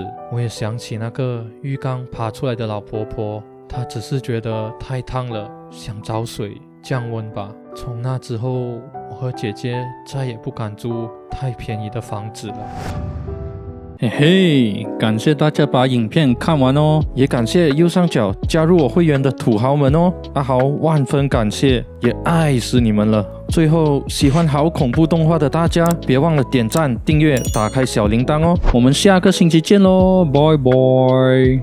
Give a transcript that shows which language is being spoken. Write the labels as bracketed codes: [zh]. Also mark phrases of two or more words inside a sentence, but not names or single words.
[zh] 我也想起那個浴缸爬出來的老婆婆，她只是覺得太燙了，想找水降溫吧。從那之後，我和姐姐再也不敢租太便宜的房子了。嘿嘿，感謝大家把影片看完哦，也感謝右上角加入我會員的土豪們哦，阿豪萬分感謝，也愛死你們了。最後，喜歡好恐怖動畫的大家，別忘了點讚、訂閱、打開小鈴鐺哦。我們下個星期見嘍，拜拜。